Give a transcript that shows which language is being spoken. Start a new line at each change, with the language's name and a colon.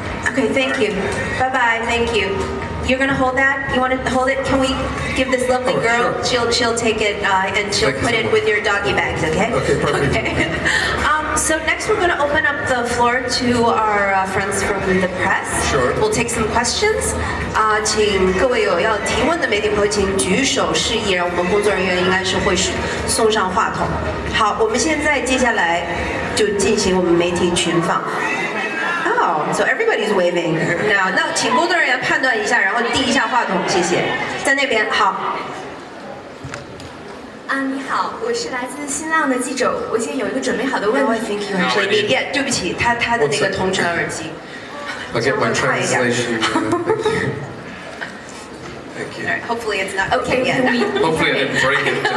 English: Okay, thank you. Bye-bye, thank you. You're gonna hold that? You wanna hold it? Can we give this lovely girl? Sure. She'll take it and she'll put it with your doggy bags, okay? Okay, perfect. Okay. So next we're gonna open up the floor to our friends from the press. Sure. We'll take some questions.
Chinese: 请各位有要提问的媒体朋友请举手示意，然后我们工作人员应该是会送上话筒。好，我们现在接下来就进行我们媒体群访。
English: Oh, so everybody's waving now.
Chinese: 那请工作人员判断一下，然后递一下话筒，谢谢。在那边，好。你好，我是来自新浪的记者，我现在有一个准备好的问题。
English: I think you actually need.
Chinese: Yeah, 对不起，他的那个同城耳机。
English: I'll get my translation. Thank you. All right, hopefully it's not Okay, yet. can we? Hopefully I didn't break it.